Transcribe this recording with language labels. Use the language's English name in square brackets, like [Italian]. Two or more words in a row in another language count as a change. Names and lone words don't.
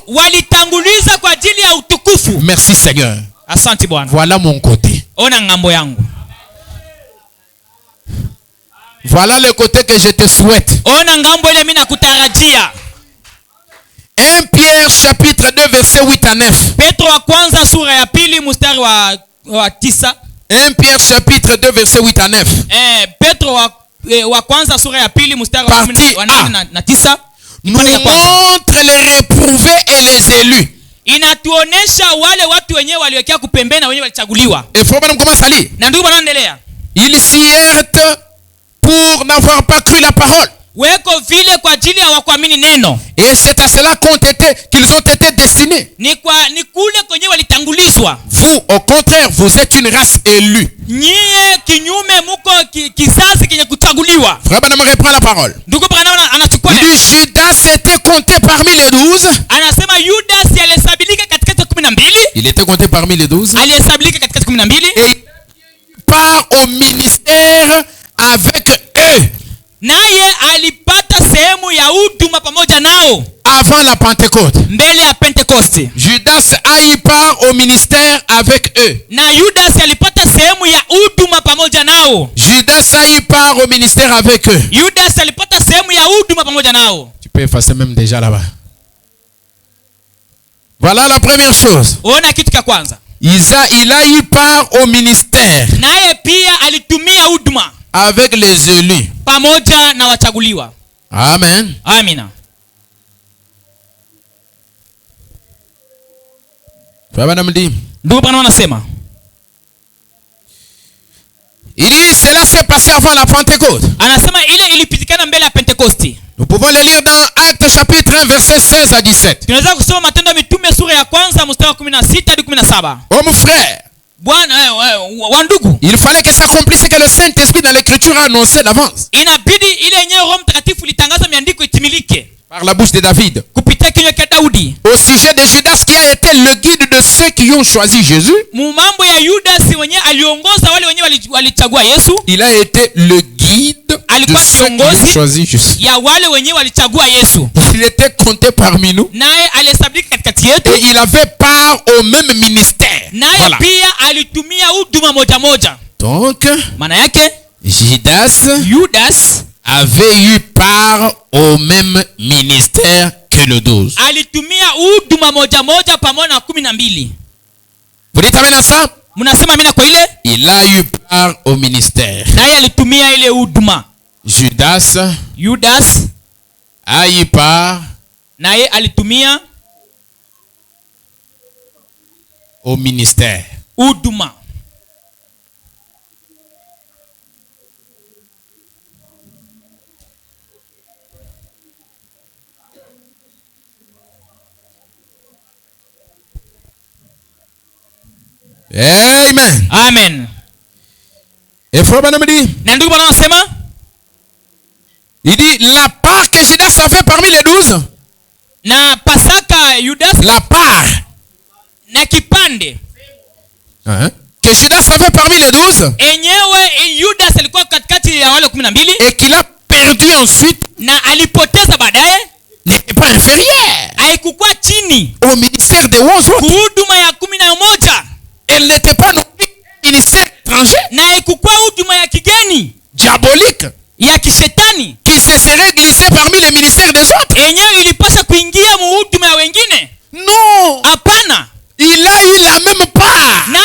[Swahili] walitanguliza kwa ajili ya utukufu. [French] Merci Seigneur. [Swahili] Asante Bwana. [French] Voilà mon côté. [Swahili] Ona ngambo yangu. [French] Voilà le côté que je te souhaite. [Swahili] Ona ngambo ile mimi nakutarajia. [French] 1 Pierre chapitre 2 verset 8 à 9. [Swahili] Petro wa kwanza sura ya pili mstari wa 9. [French] 1 Pierre chapitre 2 verset 8 à 9. [Swahili] Petro wa kwanza sura ya pili mstari wa 8 na 9. [French] Nous montre les réprouvés et les élus. [Swahili] Inatuonesha wale watu wenyewe waliwekea kupembeni na wenyewe walichaguliwa. [French] Et faut pas commencer à lire. [Swahili] Na ndugu wanaendelea. [French] Ils s'y heurtent pour n'avoir pas cru la parole. [Swahili] Weko vile kwa ajili ya wakuamini neno. [French] Et c'est à cela qu'ils ont été destinés. [Swahili] Ni kule kwenye walitangulizwa. [French] Vous, au contraire, vous êtes une race élue. [Swahili] Nyie kinyume muko kizazi kenye kuchaguliwa. [French] Frère Branham reprend la parole. [Swahili] Ndugu Branham anachukua. [French] Il dit Judas était compté parmi les 12. [Swahili] Anasema Judas alihesabika katikati ya 12. [French] Il était compté parmi les 12. [Swahili] Alihesabika katikati ya 12. [French] Et part au ministère avec eux. [Swahili] Naye alipata sehemu ya huduma pamoja nao. [French] Avant la Pentecôte. [Swahili] Mbele ya Pentecoste. [French] Judas a eu part au ministère avec eux. [Swahili] Na Judas alipata sehemu ya huduma pamoja nao. [French] Judas a eu part au ministère avec eux. [Swahili] Judas alipata sehemu ya huduma pamoja nao. [French] Tu peux effacer même déjà là-bas. Voilà la première chose. [Swahili] Ona kitu cha kwanza. [French] Il a eu part au ministère. [Swahili] Naye pia alitumia huduma. [French] Avec les élus. [Swahili] Pamoja na wachaguliwa. [French] Amen. [Swahili] Amina. Ndugu Branham anasema. [French] Il dit cela s'est passé avant la Pentecôte. [Swahili] Anasema ile ilipitikana mbele ya Pentecoste. [French] Nous pouvons le lire dans Actes chapitre 1 verset 16 à 17. [Swahili] Tunaweza kusoma Matendo ya Mitume sura ya kwanza mstari wa 16 hadi 17. [French] Oh mon frère. [Swahili] Bwana wandugu. [French] Il fallait que s'accomplisse que le Saint-Esprit dans l'écriture a annoncé d'avance. [Swahili] Inabidi ile yenyewe Roho Mtakatifu litangaza miandiko itimilike. [French] Par la bouche de David. [Swahili] Kupitia kinywa cha Daudi. [French] Au sujet de Judas qui a été le guide de ceux qui ont choisi Jésus. [Swahili] Mambo ya Judas mwenyewe aliongoza wale wenyewe walichagua Yesu. [French] Il a été le guide de ceux qui ont choisi Jésus. [Swahili] Ya wale wenyewe walichagua Yesu. [French] Il était compté parmi nous. [Swahili] Naye alihesabika katikati yetu. [French] Et il avait part au même ministère. [Swahili] Naye pia alitumia huduma moja moja. [French] Donc, [Swahili] maana yake [French] Judas avait eu part au même ministère que le 12. [Swahili] Alitumia huduma moja moja pamoja na 12. [French] Vous dites amen à ça? [Swahili] Mnasema amina kwa ile? [French] Il a eu part au ministère. [Swahili] Naye alitumia ile huduma. [French] Judas a eu part [Swahili] naye alitumia [French] au ministère. [Swahili] Huduma. [French] Amen. [Swahili] Amen. [French] Et frère Branham dit, [Swahili] na ndugu Branham anasema, [French] il dit la part que Judas avait parmi les 12. [Swahili] Na Pasaka Judas. [French] La part. [Swahili] Na kipande. [French] Que Judas avait parmi les 12. [Swahili] Enyewe Judas alikuwa katikati ya wale 12. [French] Et qu'il a perdu ensuite. [Swahili] Na alipoteza baadaye. [French] N'était pas inférieur. [Swahili] Haikukuwa chini. [French] Au ministère de 11 autres. [Swahili] Huduma ya 11. [French] Elle n'était pas non plus ministère étranger. [Swahili] Na haikukuwa huduma ya kigeni. [French] Diabolique. [Swahili] Ya kishetani. [French] Qui se serait glissé parmi les ministères des autres. [Swahili] Enyewe ilipaswa kuingia huduma ya wengine. [French] Non. [Swahili] Hapana. [French] Il a eu la même part.